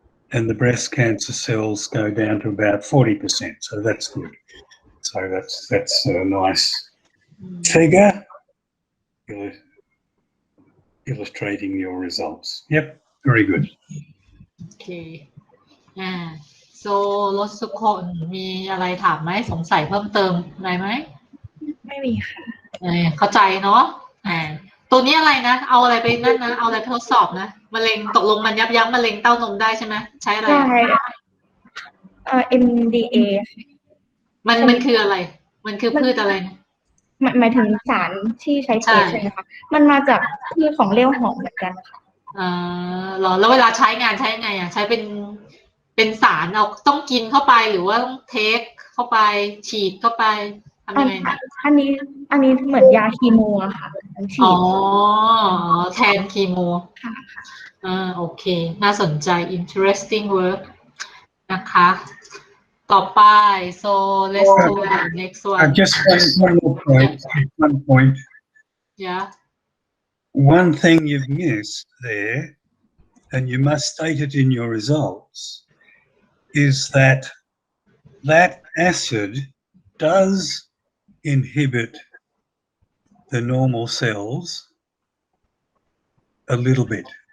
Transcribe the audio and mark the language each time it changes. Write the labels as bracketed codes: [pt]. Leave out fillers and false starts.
[en] And the breast cancer cells go down to about 40%. So that's good. So that's a nice figure illustrating your results. Yep, very good. Okay. [th] So รถสุคนมีอะไรถามไหมสงสัยเพิ่มเติมอะไรไหม ไม่มีค่ะ เข้าใจเนาะตัวนี้อะไรนะเอาอะไรไปนั่นนะเอาอะไรไปทดสอบนะมะเร็งตกลงมันยับยั้งมะเร็งเต้านมได้ใช่ไหมใช้อะไร ใช่MDA มันคืออะไรมันคือพืชอะไรนะ หมายถึงสารที่ใช้เทสใช่ไหมคะมันมาจากพืชของเลี้ยวหอมเหมือนกันค่ะ หรอแล้วเวลาใช้งานใช้ไงใช้เป็นสารเอาต้องกินเข้าไปหรือว่าต้องเทคเข้าไปฉีดเข้าไปทำยังไง อันนี้เหมือนยาคีโมอะค่ะฉีด แทนคีโมโอเคน่าสนใจ [en] interesting work [th] นะคะต่อไป [en] so let's do the next one Just one more point. One point. Yeah. One thing you've missed there, and you must state it in your results, is that acid does inhibit the normal cells a little bit.